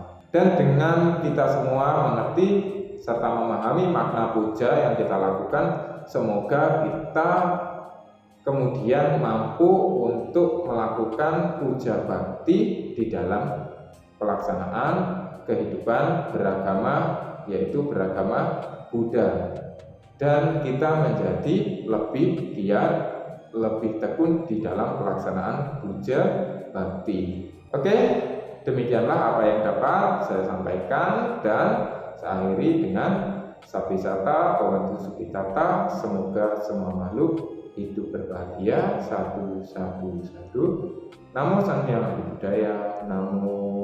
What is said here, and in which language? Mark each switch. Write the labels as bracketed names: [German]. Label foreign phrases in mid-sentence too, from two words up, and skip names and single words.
[Indonesian] Dan dengan kita semua mengerti serta memahami makna puja yang kita lakukan, semoga kita kemudian mampu untuk melakukan puja bakti di dalam pelaksanaan kehidupan beragama, yaitu beragama Buddha, dan kita menjadi lebih giat, lebih tekun di dalam pelaksanaan puja bakti. Oke, demikianlah apa yang dapat saya sampaikan, dan saya akhiri dengan [Pali] Sabbisata Bhavantu Sukhitata. [Indonesian] Semoga semua makhluk hidup berbahagia. [Pali] Sadu, sadu, sadu. Namo Sang Hyang Adi Budaya. Namo